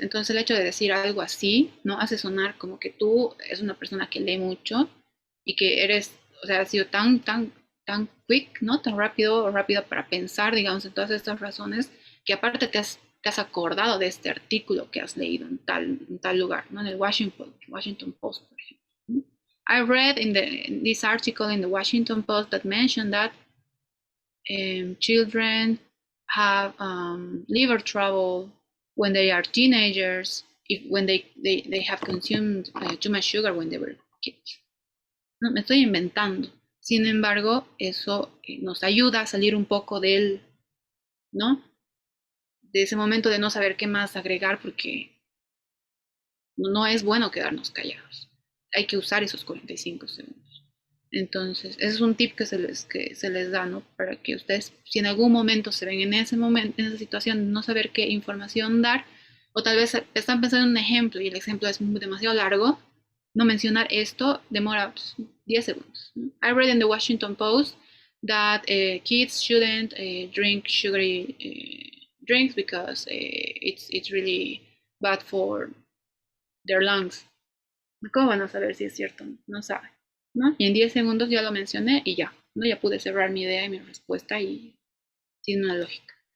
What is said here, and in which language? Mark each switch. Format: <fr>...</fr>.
<es>Entonces el hecho de decir algo así, hace sonar como que tú eres una persona que lee mucho y que eres, has sido tan quick, tan rápido para pensar, digamos, en todas estas razones, que aparte te has acordado de este artículo que has leído en tal lugar, en el Washington Post, por ejemplo.</es> <en>I read in this article in the Washington Post that mentioned that children have liver trouble when they are teenagers, when they have consumed too much sugar when they were kids.</en> <es>Me estoy inventando. Sin embargo, eso nos ayuda a salir un poco de ese momento de no saber qué más agregar, porque no es bueno quedarnos callados. Hay que usar esos 45 segundos. Entonces, ese es un tip que se les da, para que ustedes, si en algún momento se ven en esa situación de no saber qué información dar, o tal vez están pensando en un ejemplo y el ejemplo es demasiado largo, no mencionar esto demora 10 segundos.</es> <en>I read in the Washington Post that kids shouldn't drink sugary drinks because it's really bad for their lungs.</en> <es>¿Cómo van a saber si es cierto? No saben, Y en 10 segundos ya lo mencioné y ya, ya pude cerrar mi idea y mi respuesta y tiene una lógica.</es>